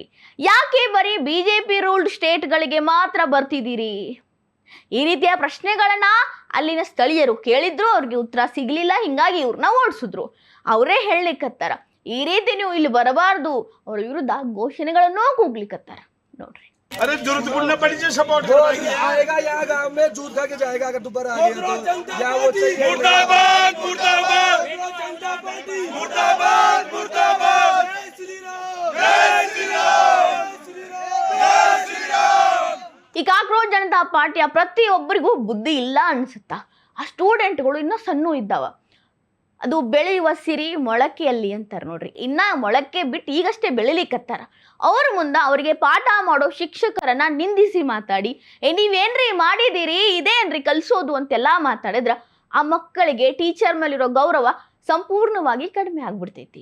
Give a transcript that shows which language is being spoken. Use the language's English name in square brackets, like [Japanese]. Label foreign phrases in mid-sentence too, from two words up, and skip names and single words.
[Kannada] ಯಾಕೆ ಬರೀ BJP [English] ruled states [Kannada] ಮಾತ್ರ ಬರ್ತಿದ್ದೀರಿ? ಈ ರೀತಿಯ ಪ್ರಶ್ನೆಗಳನ್ನ ಅಲ್ಲಿನ ಸ್ಥಳೀಯರು ಕೇಳಿದ್ರು, ಅವ್ರಿಗೆ ಉತ್ತರ ಸಿಗ್ಲಿಲ್ಲ, ಹಿಂಗಾಗಿ ಇವ್ರನ್ನ ಓಡಿಸಿದ್ರು. ಅವರೇ ಹೇಳಲಿಕ್ಕತ್ತಾರ ಈ ರೀತಿ ನೀವು ಇಲ್ಲಿ ಬರಬಾರ್ದು, ಅವ್ರ ವಿರುದ್ಧ ಘೋಷಣೆಗಳನ್ನೂ ಕೂಗ್ಲಿಕ್ಕತ್ತಾರ. ನೋಡ್ರಿ, [Hindi] अरे जरूरत बोलना पड़ी जो सपोर्ट आएगा यहाँ गांव में जूत खा के जाएगा अगर दोबारा आ गया तो या वो मुर्दाबाद मुर्दाबाद मुर्दाबाद मुर्दाबाद जय श्री राम जय श्री राम जय श्री राम. [Kannada] ಈ ಕಾಕ್ರೋಚ್ ಜನತಾ ಪಾರ್ಟಿಯ ಪ್ರತಿಯೊಬ್ಬರಿಗೂ ಬುದ್ಧಿ ಇಲ್ಲ ಅನ್ಸುತ್ತಾ? ಆ ಸ್ಟೂಡೆಂಟ್ಗಳು ಇನ್ನೂ ಸಣ್ಣ ಇದ್ದಾವ. ಅದು ಬೆಳೆಯುವ ಸಿರಿ ಮೊಳಕೆಯಲ್ಲಿ ಅಂತಾರೆ ನೋಡ್ರಿ. ಇನ್ನ ಮೊಳಕೆ ಬಿಟ್ಟು ಈಗಷ್ಟೇ ಬೆಳಿಲಿಕ್ಕತ್ತಾರ. ಅವ್ರ ಮುಂದೆ ಅವರಿಗೆ ಪಾಠ ಮಾಡೋ ಶಿಕ್ಷಕರನ್ನ ನಿಂದಿಸಿ ಮಾತಾಡಿ ನೀವೇನ್ರಿ ಮಾಡಿದ್ದೀರಿ, ಇದೇನ್ರಿ ಕಲಿಸೋದು ಅಂತೆಲ್ಲ ಮಾತಾಡಿದ್ರ ಆ ಮಕ್ಕಳಿಗೆ ಟೀಚರ್ ಮೇಲಿರೋ ಗೌರವ ಸಂಪೂರ್ಣವಾಗಿ ಕಡಿಮೆ ಆಗ್ಬಿಡ್ತೈತಿ.